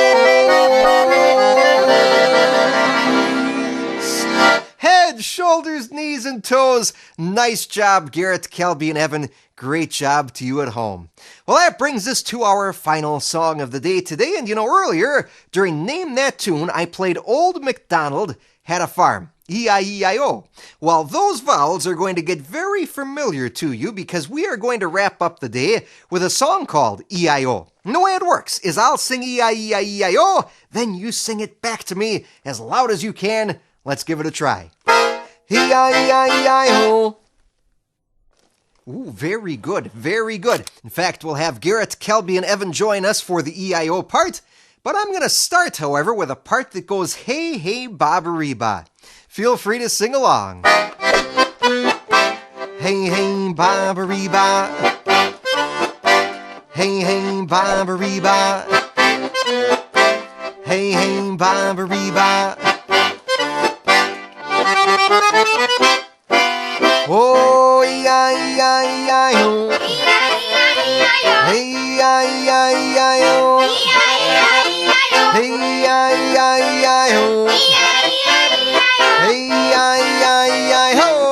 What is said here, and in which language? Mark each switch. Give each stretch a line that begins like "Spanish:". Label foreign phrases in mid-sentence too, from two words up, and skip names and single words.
English: Head, shoulders, knees, and toes. Nice job, Garrett, Kelby, and Evan. Great job to you at home. Well, that brings us to our final song of the day today. And you know, earlier, during Name That Tune, I played Old MacDonald Had a Farm. E-I-E-I-O. Well, those vowels are going to get very familiar to you because we are going to wrap up the day with a song called E-I-O. And the way it works is I'll sing E-I-E-I-E-I-O, then you sing it back to me as loud as you can. Let's give it a try. E-I-E-I-E-I-O. Ooh, very good, very good. In fact, we'll have Garrett, Kelby, and Evan join us for the E-I-O part. But I'm going to start, however, with a part that goes, hey, hey, ba-ba-ree-ba. Feel free to sing along. Hey, hey, ba-ba-ree-ba. Hey, hey, ba-ba-ree-ba. Hey, hey, ba-ba-ree-ba. Oh, E-I-E-I-E-I-O. Hey, E-I-E-I-E-I-O. Hey, E-I-E-I-E-I-O. Hey, E-I-E-I-E-I-O.